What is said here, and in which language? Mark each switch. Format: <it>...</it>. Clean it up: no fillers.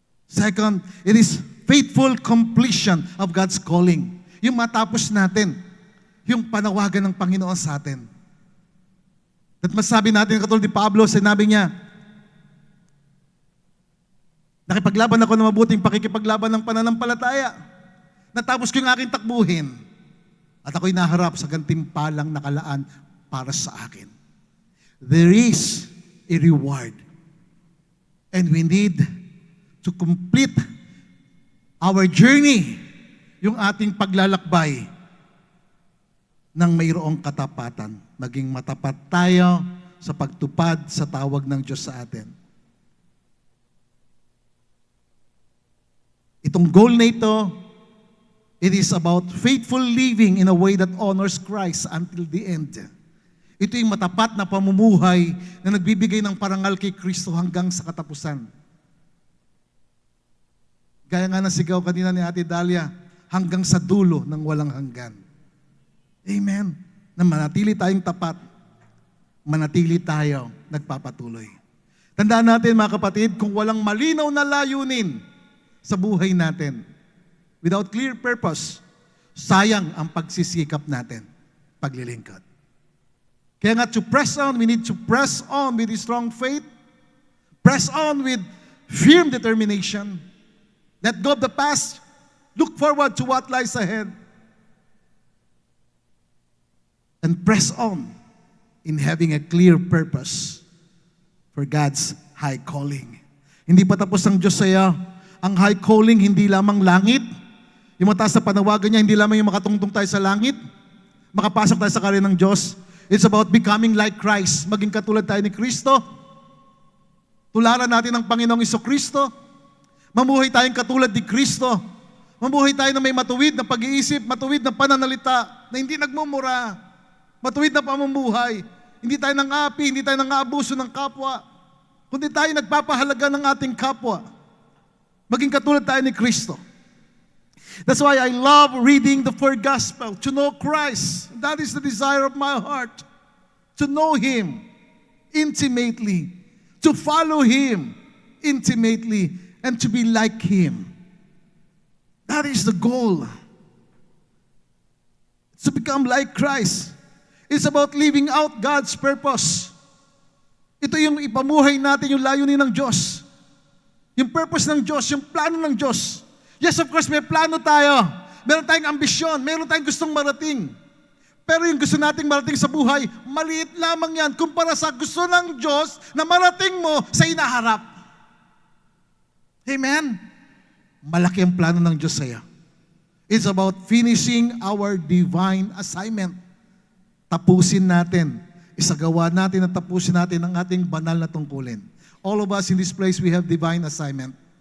<en>Second, it is faithful completion of God's calling.</en> <tl>Yung matapos natin, yung panawagan ng Panginoon sa atin. At masabi natin, katulad ni Pablo, sinabi niya, nakipaglaban ako ng mabuting pakikipaglaban ng pananampalataya. Natapos ko yung aking takbuhin. At ako'y naharap sa gantimpalang nakalaan para sa akin.</tl> <en>There is a reward. And we need to complete our journey,</en> <tl>yung ating paglalakbay ng mayroong katapatan. Maging matapat tayo sa pagtupad sa tawag ng Diyos sa atin. Itong goal na ito,</tl> <en>it is about faithful living in a way that honors Christ until the end.</en> <tl>Ito yung matapat na pamumuhay na nagbibigay ng parangal kay Kristo hanggang sa katapusan. Gaya nga ng sigaw kanina ni Ate Dalia, hanggang sa dulo ng walang hanggan. Amen. Na manatili tayong tapat, manatili tayo nagpapatuloy. Tandaan natin mga kapatid, kung walang malinaw na layunin sa buhay natin,</tl> <en>without clear purpose,</en> <tl>sayang ang pagsisikap natin, paglilingkod. Kaya nga</tl> <en>to press on, we need to press on with a strong faith, press on with firm determination, let go of the past, look forward to what lies ahead, and press on in having a clear purpose for God's high calling.</en> <tl>Hindi pa tapos ang Diyos sa iyo. Ang high calling, hindi lamang langit. Yung mataas na panawagan niya, hindi lamang yung makatungtong tayo sa langit. makapasok tayo sa karya ng Diyos.</tl> <en>It's about becoming like Christ.</en> <tl>Maging katulad tayo ni Kristo. Tularan natin ang Panginoong Kristo. Mamuhay tayong katulad ni Kristo. Mamuhay tayo na may matuwid na pag-iisip, matuwid na pananalita, na hindi nagmumura, matuwid na pamumuhay. Hindi tayo nang-api, hindi tayo nang-aabuso ng kapwa, kundi tayo nagpapahalaga ng ating kapwa. Maging katulad tayo ni Kristo.</tl> <en>That's why I love reading the four gospel, to know Christ. That is the desire of my heart. To know Him intimately, to follow Him intimately, and to be like Him. That is the goal. To become like Christ. It's about living out God's purpose.</en> <tl>Ito yung ipamuhay natin yung layunin ng Diyos. Yung purpose ng Diyos, yung plano ng Diyos.</tl> <en>Yes, of course,</en> <tl>may plano tayo. Meron tayong ambisyon, meron tayong gustong marating. Pero yung gusto nating marating sa buhay, maliit lamang yan kumpara sa gusto ng Diyos na marating mo sa inaharap. Amen? Malaki ang plano ng Diyos sa iyo.</tl> <en>It's about finishing our divine assignment.</en> <tl>Tapusin natin, isagawa natin at tapusin natin ang ating banal na tungkulin.</tl> <en>All of us in this place, we have divine assignment.</en>